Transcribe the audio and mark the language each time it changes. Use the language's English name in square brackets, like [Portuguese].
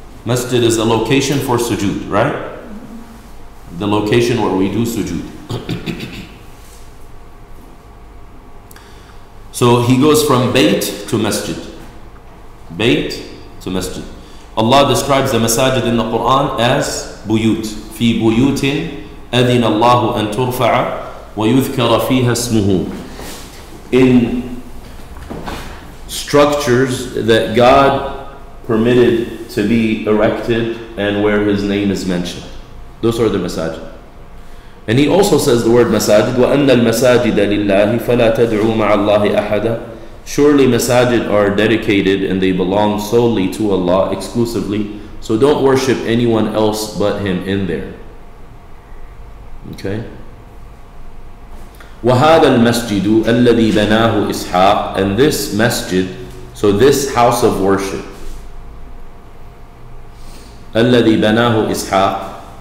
[English] Masjid is a location for sujood, right? The location where we do sujood. So he goes from bayt to masjid. Bayt to masjid. Allah describes the masajid in the Quran as buyut. [Arabic] في بيوت أذن الله أن ترفع ويذكر فيها اسمه. [English] In structures that God permitted to be erected and where His name is mentioned. Those are the masajid. And He also says the word masajid, [Arabic] وَأَنَّ الْمَسَاجِدَ لِلَّهِ فَلَا تَدْعُوا مَعَ اللَّهِ أَحَدًا. [English] Surely masajid are dedicated and they belong solely to Allah exclusively. So don't worship anyone else but Him in there. [Arabic] Okay? وَهَذَا الْمَسْجِدُ الَّذِي بَنَاهُ إِسْحَاقُ. [English] And this masjid, so this house of worship, [Arabic] الَّذِي بَنَاهُ إِسْحَاقُ.